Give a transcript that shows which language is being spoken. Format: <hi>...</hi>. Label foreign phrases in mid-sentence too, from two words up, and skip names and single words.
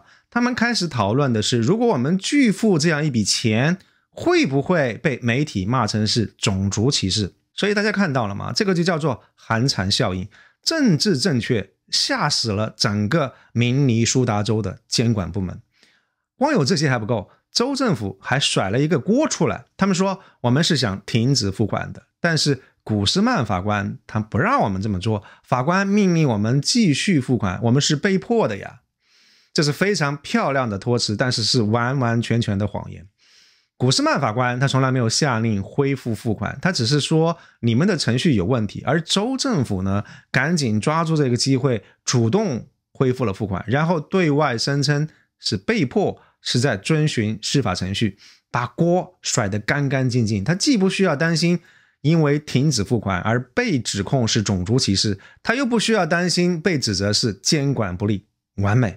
<zh>他們開始討論的是，如果我們拒付這樣一筆錢，會不會被媒體罵成是種族歧視？所以大家看到了嗎？這個就叫做寒蟬效應，政治正確嚇死了整個明尼蘇達州的監管部門。光有這些還不夠，州政府還甩了一個鍋出來，他們說我們是想停止付款的，但是古斯曼法官他不讓我們這麼做，法官命令我們繼續付款，我們是被迫的呀。這是非常漂亮的托詞，但是是完完全全的謊言。古斯曼法官他從來沒有下令恢復付款，他只是說你們的程序有問題，而州政府呢，趕緊抓住這個機會，主動恢復了付款，然後對外聲稱是被迫，是在遵循司法程序，把鍋甩得乾乾淨淨。他既不需要擔心因為停止付款而被指控是種族歧視，他又不需要擔心被指責是監管不力，完美。</zh>